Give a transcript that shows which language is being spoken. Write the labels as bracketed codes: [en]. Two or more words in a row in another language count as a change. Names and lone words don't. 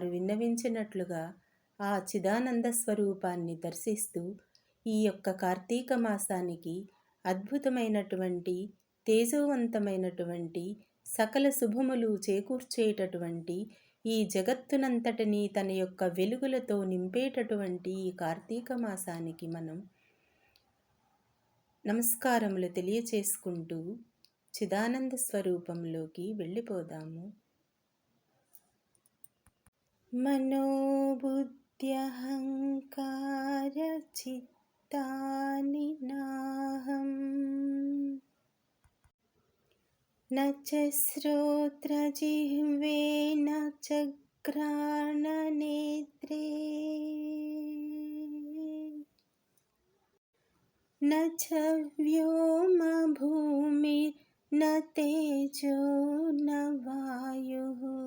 [te] విన్నవించినట్లుగా ఆ చిదానంద స్వరూపాన్ని దర్శిస్తూ ఈ యొక్క కార్తీక మాసానికి అద్భుతమైనటువంటి తేజోవంతమైనటువంటి సకల శుభములు చేకూర్చేటటువంటి ఈ జగత్తునంతటినీ తన యొక్క వెలుగులతో నింపేటటువంటి ఈ కార్తీక మాసానికి మనం నమస్కారములు తెలియచేసుకుంటూ చిదానంద స్వరూపంలోకి వెళ్ళిపోదాము. [sa] మనోబుద్ధ్యహంకార చిత్తాని నాహం न च श्रोत्रजिह्वे न च घ्राणनेत्रे न च व्योमभूमिर्न तेजो न वायुः